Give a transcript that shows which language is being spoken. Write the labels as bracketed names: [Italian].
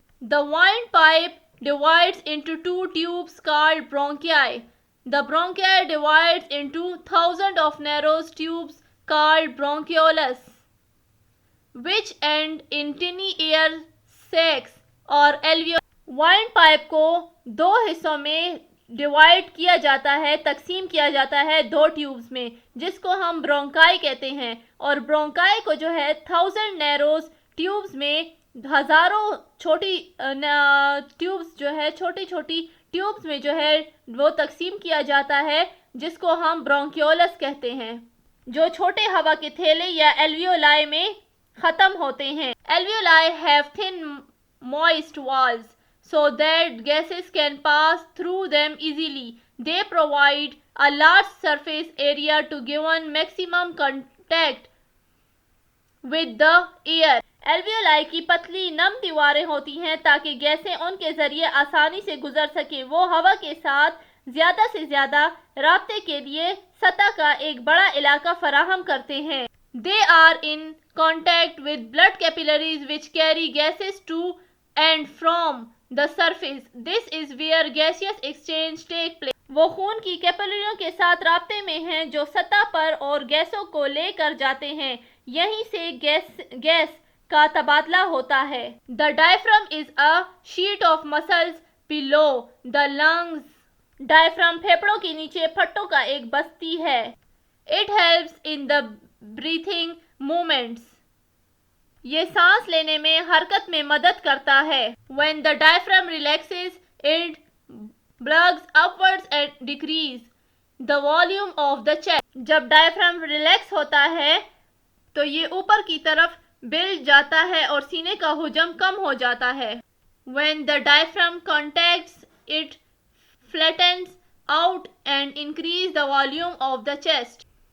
[English] The windpipe divides into two tubes called bronchi. The bronchi divides into thousands of narrow tubes called bronchioles, which end in tiny air sacs or alveoli. windpipe [Urdu] کو دو حصوں میں divide کیا جاتا ہے، تقسیم کیا جاتا ہے دو ٹیوبز میں، جس کو ہم برونکائی کہتے ہیں، اور برونکائی کو جو ہے 1000 نیروز ٹیوبز میں، ہزاروں چھوٹی ٹیوبز جو ہے، چھوٹی چھوٹی ٹیوبز میں جو ہے وہ تقسیم کیا جاتا ہے، جس کو ہم برونکیولس کہتے ہیں، جو چھوٹے ہوا کے تھیلے یا ایلویولائی میں ختم ہوتے ہیں۔ [English] Alveoli have thin moist walls so that gases can pass through them easily. They provide a large surface area to given maximum contact with the air. [Urdu] Alveoli کی پتلی نم دیواریں ہوتی ہیں تاکہ گیسیں ان کے ذریعے آسانی سے گزر سکیں۔ وہ ہوا کے ساتھ زیادہ سے زیادہ رابطے کے لیے سطح کا ایک بڑا علاقہ فراہم کرتے ہیں۔ [English] They are in contact with blood capillaries which carry gases to and from the surface. This is where gaseous exchange take place. [Urdu] وہ خون کی کیپلریوں کے ساتھ رابطے میں ہیں جو سطح پر اور گیسوں کو لے کر جاتے ہیں، یہیں سے گیس کا تبادلہ ہوتا ہے۔ [English] The diaphragm is a sheet of muscles below the lungs. [Urdu] ڈائفرام پھیپھڑوں کے نیچے پھٹوں کا ایک بستی ہے۔ [English] It helps in the breathing movements. [Urdu] یہ سانس لینے میں حرکت میں مدد کرتا ہے۔ [English] When the diaphragm relaxes, it bulges upwards and decreases the volume of the chest. [Urdu] جب ڈائفرام ریلیکس ہوتا ہے تو یہ اوپر کی طرف بلج جاتا ہے اور سینے کا حجم کم ہو جاتا ہے۔ [English] When the diaphragm contracts, it flattens out and increases the volume of the chest.